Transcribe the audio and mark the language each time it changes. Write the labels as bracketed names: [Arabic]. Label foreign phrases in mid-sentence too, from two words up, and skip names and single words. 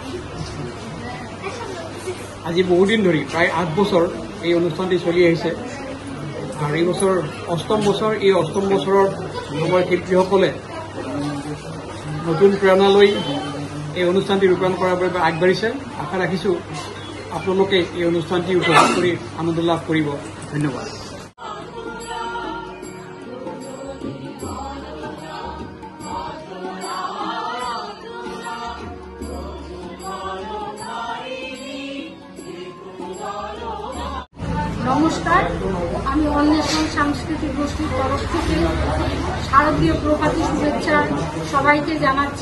[Assamese] আজি বহুদিন ধৰি প্ৰায় 8 বছৰ এই অনুষ্ঠানটি চলি আহিছে আৰু এই বছৰ 8ম বছৰ। এই 8ম বছৰৰ আমাৰ শিল্পীসকলে নতুন প্ৰেৰণা লৈ এই অনুষ্ঠানটি ৰূপায়ণ কৰাৰ বাবে আগবাঢ়িছে। আশা ৰাখিছোঁ আপোনালোকে এই অনুষ্ঠানটি উপভোগ কৰি আনন্দ লাভ কৰিব। ধন্যবাদ। [Bangla] নমস্কার, আমি অন্বেষণ সাংস্কৃতিক গোষ্ঠীর তরফ থেকে শারদীয় প্রভাতী শুভেচ্ছা সবাইকে জানাচ্ছি।